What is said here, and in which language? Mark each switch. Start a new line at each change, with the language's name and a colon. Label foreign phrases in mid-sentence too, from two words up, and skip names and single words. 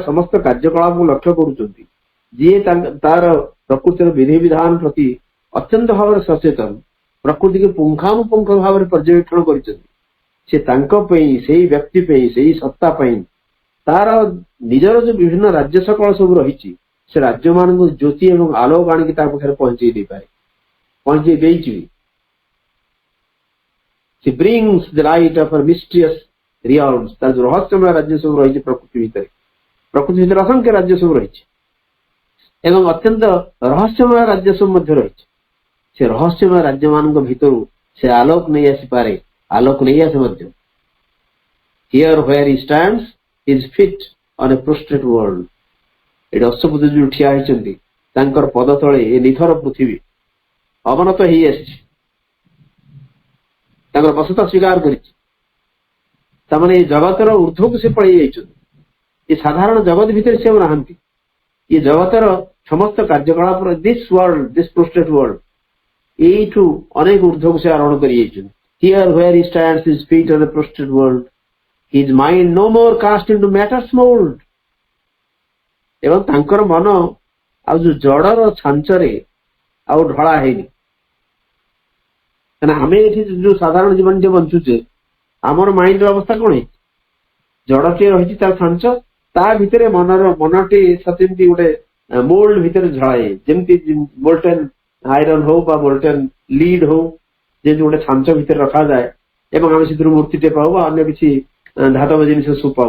Odia: ସମସ୍ତ କାର୍ଯ୍ୟକଳାପକୁ ଲକ୍ଷ୍ୟ କରୁଛନ୍ତି, ଯିଏ ତାର ପ୍ରକୃତିର ବିଧିବିଧାନ ପ୍ରତି ଅତ୍ୟନ୍ତ ଭାବରେ ସଚେତନ, ପ୍ରକୃତିକୁ ପୁଙ୍ଖାନୁପୁଙ୍ଖ ଭାବରେ ପର୍ଯ୍ୟବେକ୍ଷଣ କରିଛନ୍ତି, ସେ ତାଙ୍କ ପାଇଁ, ସେଇ ବ୍ୟକ୍ତି ପାଇଁ, ସେଇ ସତ୍ତା ପାଇଁ ତାର ନିଜର ଯୋଉ ବିଭିନ୍ନ ରାଜ୍ୟ ସକଳ ସବୁ ରହିଛି, ସେ ରାଜ୍ୟ ମାନଙ୍କୁ ଜ୍ୟୋତି ଏବଂ ଆଲୋକ ଆଣିକି ତା ପାଖରେ ପହଞ୍ଚେଇ ଦେଇପାରେ, ପହଞ୍ଚେଇ ଦେଇଛି.
English: she brings the light of her mysterious realms.
Odia: ତାର ଯୋଉ ରହସ୍ୟମୟ ରାଜ୍ୟ ସବୁ ରହିଛି ପ୍ରକୃତି ଭିତରେ ଅସଂଖ୍ୟ ରାଜ୍ୟ ସବୁ ରହିଛି ଏବଂ ଅତ୍ୟନ୍ତ ରହସ୍ୟମୟ ରାଜ୍ୟ ସବୁ ମଧ୍ୟ ରହିଛି। ସେ ରହସ୍ୟମୟ ରାଜ୍ୟ ମାନଙ୍କ ଭିତରୁ ସେ ଆଲୋକ ନେଇ ଆସିପାରେ, ଆଲୋକ ନେଇ ଆସେ ମଧ୍ୟ।
English: Here where he stands, his feet on a prostrate world.
Odia: ଏଠି ଅଶ୍ୱପତି ଯୋଉ ଠିଆ ହେଇଛନ୍ତି ତାଙ୍କର ପଦ ତଳେ ଏ ନିଥର ପୃଥିବୀ ଅବନତ ହେଇ ଆସିଛି, ତାଙ୍କର ବସତା ସ୍ୱୀକାର କରିଛି। ତାମାନେ ଏ ଜଗତର ଊର୍ଦ୍ଧ୍ୱକୁ ସେ ପଳେଇ ଯାଇଛନ୍ତି। ଏ ସାଧାରଣ ଜଗତ ଭିତରେ ସେ ଆଉ ନାହାନ୍ତି। ଏ ଜଗତର ସମସ୍ତ କାର୍ଯ୍ୟକଳାପର
English: this world, this prostrate world,
Odia: ଏଇଠୁ ଅନେକ ଊର୍ଦ୍ଧ୍ୱକୁ ସେ ଆରୋହଣ କରି ଯାଇଛନ୍ତି।
English: Here where he stands, his feet on a prostrate world, his mind no more cast into matter's mold.
Odia: ଏବଂ ତାଙ୍କର ମନ ଆଉ ଯୋଉ ଜଡର ଛାଞ୍ଚରେ ଆଉ ଢଳା ହେଇନି। କାରଣ ଆମେ ଏଠି ଯୋଉ ସାଧାରଣ ଜୀବନଟିଏ ବଞ୍ଚୁଛେ, ଆମର ମାଇଣ୍ଡର ଅବସ୍ଥା କଣ ହେଇଛି? ଜଡଟିଏ ରହିଛି ତାର ଛାଞ୍ଚ, ତା ଭିତରେ ମନଟି ଯେମିତି ଗୋଟେ ମୋଲ୍ଡ ଭିତରେ ଝଳାଏ, ଯେମିତି
English: molten iron
Odia: ହଉ ବା
English: molten lead
Odia: ହଉ, ଯେମିତି ଗୋଟେ ଛାଞ୍ଚ ଭିତରେ ରଖାଯାଏ ଏବଂ ଆମେ ସେଥିରୁ ମୂର୍ତ୍ତିଟେ ପାଉ ବା ଅନ୍ୟ କିଛି ଧାତବ ଜିନିଷ ସବୁ ପାଉ।